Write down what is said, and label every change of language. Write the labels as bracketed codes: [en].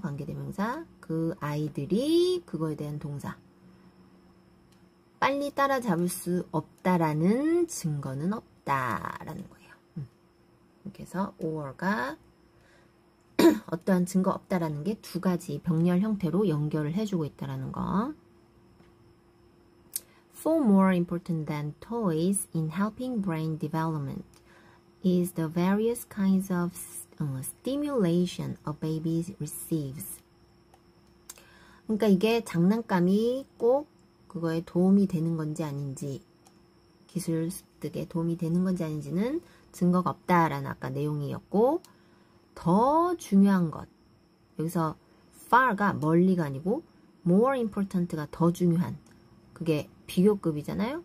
[ko] 관계대명사 그 아이들이 그거에 대한 동사 빨리 따라잡을 수 없다라는 증거는 없다라는 거예요. 이렇게 해서 or가 어떠한 증거 없다라는 게 두 가지 병렬 형태로 연결을 해주고 있다라는 거. [en] Far more important than toys in helping brain development is the various kinds of stimulation a baby receives. [ko] 그러니까 이게 장난감이 꼭 그거에 도움이 되는 건지 아닌지 기술 습득에 도움이 되는 건지 아닌지는 증거가 없다라는 아까 내용이었고 더 중요한 것 여기서 far가 멀리가 아니고 [en] more important [ko] 가 더 중요한 그게 비교급이잖아요.